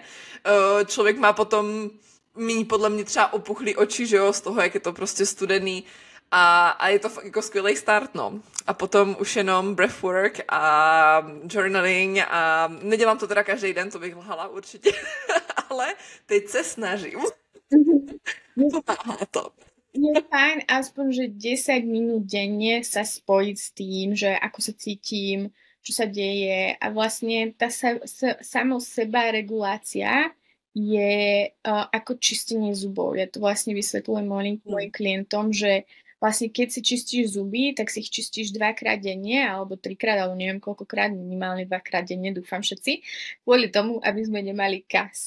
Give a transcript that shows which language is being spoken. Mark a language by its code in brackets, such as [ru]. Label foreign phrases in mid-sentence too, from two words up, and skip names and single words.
[cs] Člověk má potom míň podle mě třeba opuchlý oči, že jo, z toho, jak je to prostě studený a je to fakt jako skvělý start, no. A potom už jenom breathwork a journaling a nedělám to teda každý den, to bych lhala určitě, ale teď se snažím. Pomáhá to. [sk] Je fajn aspoň, že 10 minút denne sa spojiť s tým, že ako sa cítim, čo sa deje a vlastne tá samoseba regulácia je ako čistenie zubov. Ja to vlastne vysvetľujem mojim klientom, že vlastne keď si čistíš zuby, tak si ich čistíš 2-krát denne alebo 3-krát, alebo neviem koľkokrát, minimálne 2-krát denne, dúfam všetci, kvôli tomu, aby sme nemali kas.